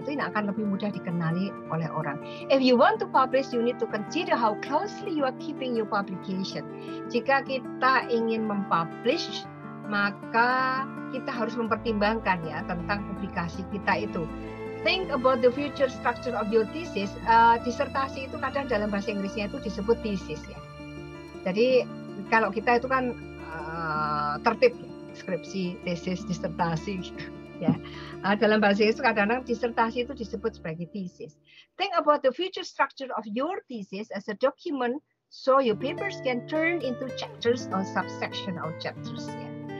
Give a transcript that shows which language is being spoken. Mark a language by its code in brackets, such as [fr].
[id] Itu yang akan lebih mudah dikenali oleh orang. [en] If you want to publish, you need to consider how closely you are keeping your publication. [id] Jika kita ingin mempublish, maka kita harus mempertimbangkan ya tentang publikasi kita itu. [en] Think about the future structure of your thesis. [id] Disertasi itu kadang dalam bahasa Inggrisnya itu disebut thesis ya. Jadi kalau kita itu kan tertib ya, skripsi, tesis, disertasi gitu. ya. Dalam bahasa Inggris kadang-kadang disertasi itu disebut sebagai thesis. [en] Think about the future structure of your thesis as a document so your papers can turn into chapters or subsection of chapters ya.